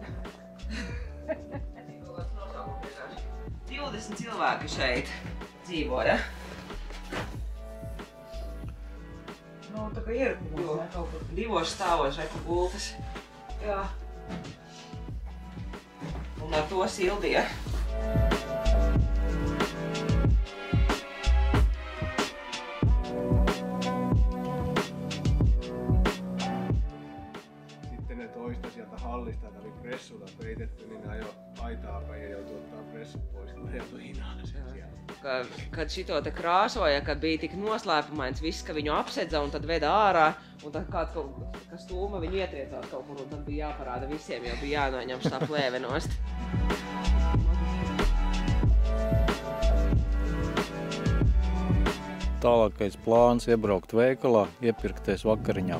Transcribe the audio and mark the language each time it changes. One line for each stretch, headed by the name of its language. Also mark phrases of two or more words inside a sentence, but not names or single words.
Latvian: 20 cilvēki šeit dzīvo, ja? Nu, tā kā ierakumos, ne, kaut kur. Divos stāvos reku gultas. Jā. Un ar to sildīja.
Finnish: Hallista oli pressulla peitetty, niin ajo aitaa päin ja joutui ottaa pressut pois, kun ajautui hinaan sen siellä.
Latvian: Kad šito te krāsoja, kad bija tik noslēpumains viss, ka viņu apsedza un tad veda ārā, un tad kāds, kas stūma viņu ietriecās kaut kur, un tad bija jāparāda visiem, jo bija jānoņem šitā plēve nost. Tālākais plāns iebraukt veikalā, iepirkties vakariņām.